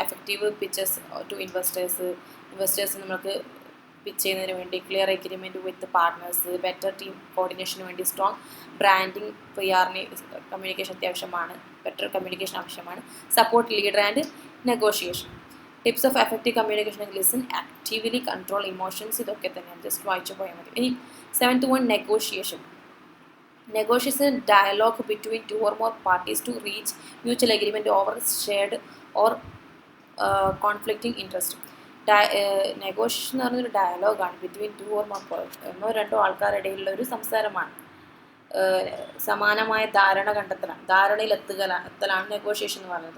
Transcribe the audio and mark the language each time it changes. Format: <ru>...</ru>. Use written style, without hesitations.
<en>effective pitches to investors</en> <ml>നമുക്ക് pitch ചെയ്യുന്നതിന് വേണ്ടി,</ml> <en>clear agreement with partners, better team കോർഡിനേഷന് വേണ്ടി, strong branding,</en> <ml>PR-ന് കമ്മ്യൂണിക്കേഷൻ അത്യാവശ്യമാണ്,</ml> <en>Better communication ആവശ്യമാണ്. Support leader and negotiation. Tips of effective communication: listen actively, control emotions.</en> <ml>ഇതൊക്കെ തന്നെയാണ്, just വായിച്ചു പോയാൽ മതി. ഇനി 7th one, negotiation.</ml> <en>Negotiation dialogue between two or more parties to reach mutual agreement over shared or conflicting interest.</en> <ml>Negotiation എന്ന് പറഞ്ഞൊരു ഡയലോഗാണ് between 2 or more ഒന്നോ രണ്ടോ ആൾക്കാരുടെ ഇടയിലുള്ള ഒരു സംസാരമാണ്. സമാനമായ ധാരണയിലെത്തലാണ് നെഗോഷിയേഷൻ എന്ന് പറയുന്നത്.</ml>